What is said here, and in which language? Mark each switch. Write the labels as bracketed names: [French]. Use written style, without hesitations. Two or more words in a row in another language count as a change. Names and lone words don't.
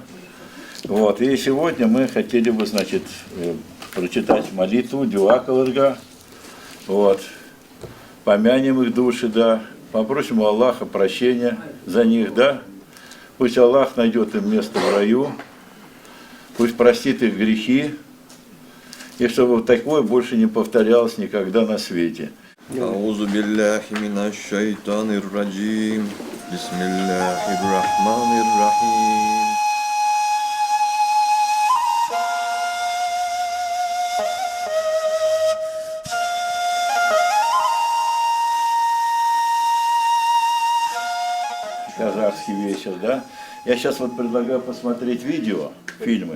[Russian] Вот, и сегодня мы хотели бы, значит, прочитать молитву, [Tatar] дуа кылырга, [Russian] вот, помянем их души, да, попросим у Аллаха прощения за них, да, пусть Аллах найдет им место в раю, пусть простит их грехи, и чтобы такое больше не повторялось никогда на свете. [Arabic] أعوذ بالله من الشيطان الرجيم بسم الله الرحمن الرحيم [Russian] Казахский вечер, да? Я сейчас вот предлагаю посмотреть видео, фильмы.